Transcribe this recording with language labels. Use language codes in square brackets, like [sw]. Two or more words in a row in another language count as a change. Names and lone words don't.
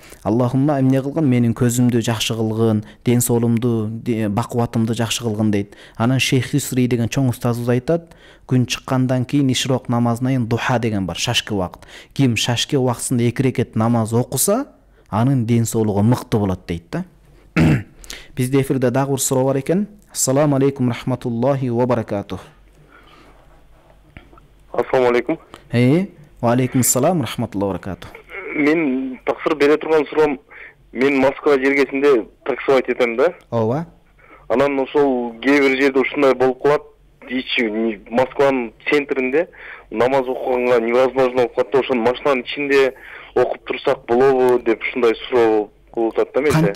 [ky] Аллахумма эмне кылгын, менин көзүмдү жакшы кылгын, ден соолумду, бакубатымды жакшы кылгын дейт. Анан Шейх Хисри деген чоң устазыбыз айтат, күн чыккандан кийин ишрок намазынан духа деген бар, шашки убакыт. Ким шашки убактысында 2 рекет намаз окуса, анын ден соолугу мыкты болот дейт да. Бизде эфирде дагы бир суроо бар экен. [ar] السلام عليكم ورحمة الله وبركاته. السلام عليكم. وعليكم السلام ورحمة الله وبركاته. [ky] Мен таксыр бере турган суроом, мен Москва жергесинде таксовать этем да. Ооба. Анан ошол кээ бир жерде ушундай болуп калат. Ичи Москванын центринде намаз окуганга невозможно болуп калат да, ошонун машинанын ичинде окуп турсак болобу деп ушундай суроо кылып атат да менде.